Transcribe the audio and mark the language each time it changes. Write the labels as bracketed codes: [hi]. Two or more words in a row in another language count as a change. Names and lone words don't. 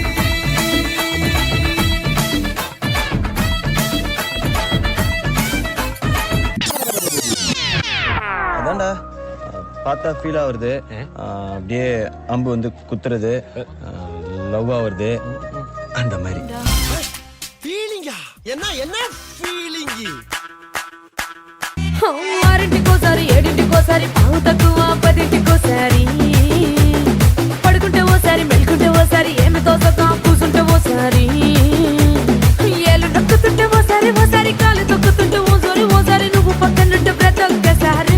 [ta] அதான்டா பார்த்தா ஃபீலா வருது. அப்படியே அம்பு வந்து குத்துறது, லவ்வா வருது அந்த மாதிரி. ஃபீலிங்கா? என்ன என்ன ஃபீலிங்? [te] ఆరింటికోసారి ఏడింటికోసారి పావు తక్కువ 10ంటికోసారి, పడుకుంటే ఓసారి మెలుకుంటే ఓసారి, ఏమి తోసక కూసుంటే ఓసారి, ఏళ్ళు నొక్కుతుంటే ఓసారి ఓసారి, కాలు తొక్కుతుంటే ఓసారి ఓసారి, నువ్వు పక్కనుంటే ప్రతి ఒక్కసారి.